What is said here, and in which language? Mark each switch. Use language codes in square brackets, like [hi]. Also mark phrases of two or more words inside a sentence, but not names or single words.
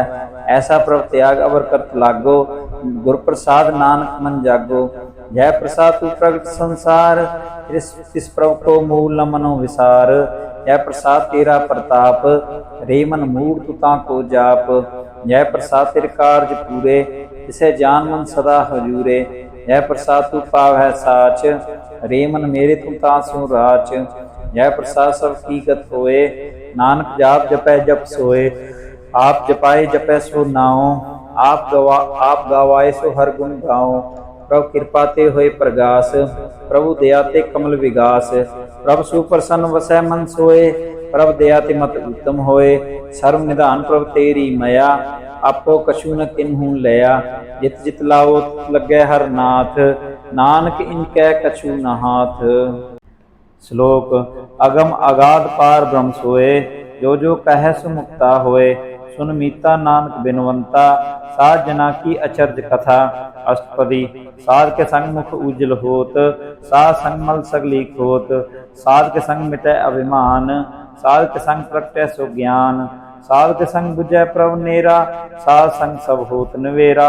[pa] ਐਸਾ ਪ੍ਰਭ ਤਿਆਗ ਅਵਰ ਕਰਤ ਲਾਗੋ, ਗੁਰ ਪ੍ਰਸਾਦ ਨਾਨਕ ਮਨ ਜਾਗੋ। ਯਹ ਪ੍ਰਸਾਦ ਤੂ ਪ੍ਰਗਟ ਸੰਸਾਰ, ਤਿਸ ਪ੍ਰਭੁ ਕੋ ਮੂਲ ਨ ਮਨੋ ਵਿਸਾਰ। ਯਹ ਪ੍ਰਸਾਦ ਤੇਰਾ ਪ੍ਰਤਾਪ, ਰੇ ਮਨ ਮੂੜ੍ਹ ਤੂ ਤਾਕੋ ਜਾਪ। ਯਹ ਪ੍ਰਸਾਦ ਤੇਰੇ ਕਾਰਜ ਪੂਰੇ, ਇਸੇ ਜਾਨ ਮਨ ਸਦਾ ਹਜੂਰੇ। ਯਹ ਪ੍ਰਸਾਦ ਤੂ ਪਾਵੈ ਸਾਚ, ਰੇ ਮਨ ਮੇਰੇ ਤੂ ਤਾਸੁ ਰਾਚ। ਯਹ ਪ੍ਰਸਾਦ ਸਬ ਕੀਗਤ ਹੋਏ, ਨਾਨਕ ਜਾਪ ਜਪੈ ਜਪ ਸੋਏ। ਆਪ ਜਪਾਏ ਜਪੈ ਸੋ ਨਾਓ, ਆਪ ਗਵਾਏ ਸੋ ਹਰ ਗੁਣ ਗਾਓ। ਪ੍ਰਭੁ ਕ੍ਰਿਪਾ ਤੇ ਹੋਏ ਪ੍ਰਗਾਸ, ਪ੍ਰਭੁ ਦਇਆ ਤੇ ਕਮਲ ਵਿਗਾਸ। ਪ੍ਰਭੁ ਸੁਪ੍ਰਸੰਨ ਵਸੈ ਮਨ ਸੋਏ, ਪ੍ਰਭੁ ਦਇਆ ਤੇ ਮਤ ਉੱਤਮ ਹੋਏ। ਸਰਬ ਨਿਧਾਨ ਪ੍ਰਭੁ ਤੇਰੀ ਮਇਆ, ਆਪੋ ਕਛੁ ਨ ਕਿਨ੍ਹੂ ਲਇਆ। ਜਿਤ ਜਿਤ ਲਾਓ ਲਗੇ ਹਰ ਨਾਥ, ਨਾਨਕ ਇਨਕੈ ਕਛੁ ਨ ਹਾਥ। ਸ਼ਲੋਕ ਅਗਮ ਅਗਾਧ ਪਾਰ ਬ੍ਰਹਮ ਸੋਏ, ਜੋ ਕਹ ਸੁ ਮੁਕਤਾ ਹੋਏ। ਸੁਨ ਮੀਤਾ ਨਾਨਕ ਬਿਨਵੰਤਾ, ਸਾਧ ਜਨਾ ਕੀ ਅਚਰਜ ਕਥਾ। ਅਸ਼ਟਪਦੀ ਸਾਧ ਕੇ ਸੰਗ ਮੁਖ ਉੱਜਲ ਹੋਤ, ਸਾਧ ਸੰਗ ਮਲ ਸਗਲੀ ਖੋਤ। ਸਾਧ ਕੇ ਸੰਗ ਮਿਟੈ ਅਭਿਮਾਨ, ਸਾਧ ਕੇ ਸੰਗ ਪ੍ਰਗਟੈ ਸੋ ਗਿਆਨ। ਸਾਧ ਕੇ ਸੰਗ ਬੁਝੈ ਪ੍ਰਭ ਨੇਰਾ, ਸਾਧ ਸੰਗ ਸਬ ਹੋਤ ਨਵੇਰਾ।